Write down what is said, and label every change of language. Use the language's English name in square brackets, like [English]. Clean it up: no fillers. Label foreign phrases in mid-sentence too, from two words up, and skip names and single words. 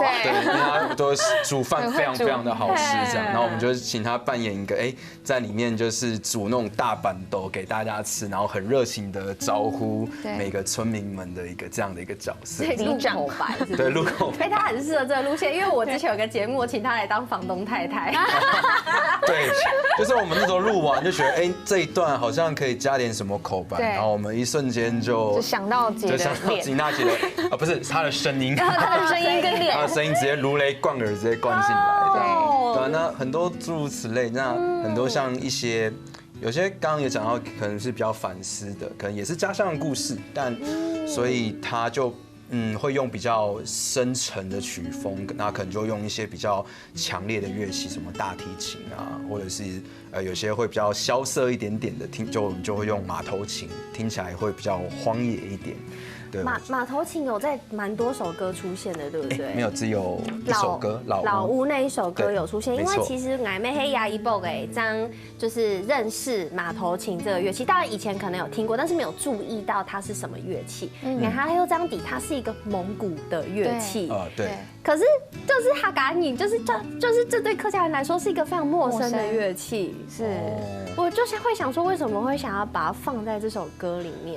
[Chinese] 對，因為她都煮飯非常非常的好吃，這樣，然後我們就請她扮演一個在裡面就是煮那種大板豆給大家吃，然後很熱情的招呼每個村民們的一個這樣的一個角色，入口白，對，入口白，他很適合這個路線，因為我之前有個節目，我請他來當房東太太，對，就是我們那時候錄完就覺得，這一段好像可以加點什麼口白，然後我們一瞬間就想到吉娜姐的，不是她的聲音，她的聲音跟臉，她的聲音直接如雷貫耳，直接灌進來，對，那很多諸如此類，那很多像一些，有些剛剛也講到，可能是比較反思的，可能也是家鄉的故事，但所以他就會用比較深沉的曲風，那可能就用一些比較強烈的樂器，什麼大提琴啊，或者是有些會比較蕭瑟一點點的，就會用馬頭琴，聽起來會比較荒野一點。對，馬頭琴有在蠻多首歌出現的，對不對？沒有，只有一首歌，老屋那一首歌有出現，因為其實我們黑牙一部嘅張就是認識馬頭琴這個樂器，當然以前可能有聽過，但是沒有注意到它是什麼樂器。你看它有張底，它是一個蒙古的樂器。對。可是就是哈嘎尼，就是這對客家人來說是一個非常陌生的樂器。是。我就是會想說，為什麼會想要把它放在這首歌裡面？